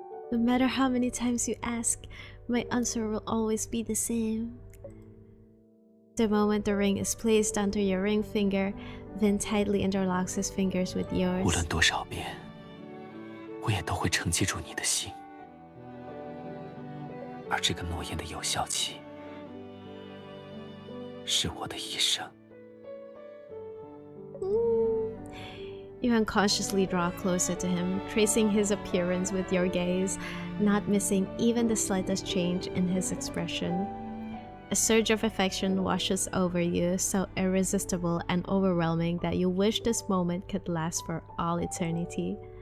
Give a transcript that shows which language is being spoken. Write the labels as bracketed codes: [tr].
[en] No matter how many times you ask, my answer will always be the same. The moment the ring is placed onto your ring finger, Vin tightly interlocks his fingers with yours. [zh] 无论多少遍，我也都会承接住你的心。而这个诺言的有效期，是我的一生。 [en] You unconsciously draw closer to him, tracing his appearance with your gaze, not missing even the slightest change in his expression. A surge of affection washes over you, so irresistible and overwhelming that you wish this moment could last for all eternity.